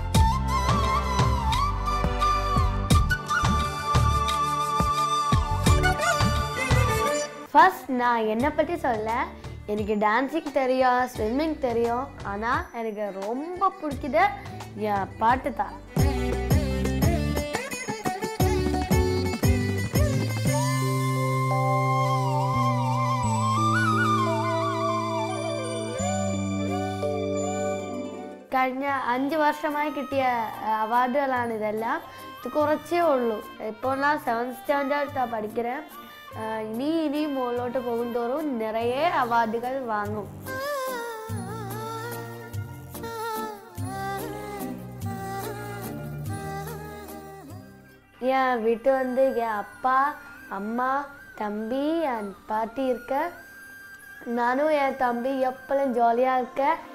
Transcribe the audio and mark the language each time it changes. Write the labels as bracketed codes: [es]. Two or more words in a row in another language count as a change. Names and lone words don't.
[ta] ஃபர்ஸ்ட் நான் என்னை பற்றி சொல்ல, எனக்கு டான்ஸிங் தெரியும், ஸ்விம்மிங் தெரியும். ஆனால் எனக்கு ரொம்ப பிடிக்குது என் பாட்டு தான். [ml] കഴിഞ്ഞ 5 വർഷമായി കിട്ടിയ അവാർഡുകളാണ് ഇതെല്ലാം. ഇത് കുറച്ചേ ഉള്ളൂ. ഇപ്പോൾ ഞാൻ [en] 7th standard [ml] പഠിக்கிறேன். ഇനി മുകളിലോട്ട് പോകുന്തോറും നിറയെ അവാർഡുകൾ വാങ്ങും. [ta] என் வீட்டு வந்து என் அப்பா, அம்மா, தம்பி, என் பாட்டி இருக்க. நானும் என் தம்பி எப்பளும் ஜாலியாக இருக்கேன்.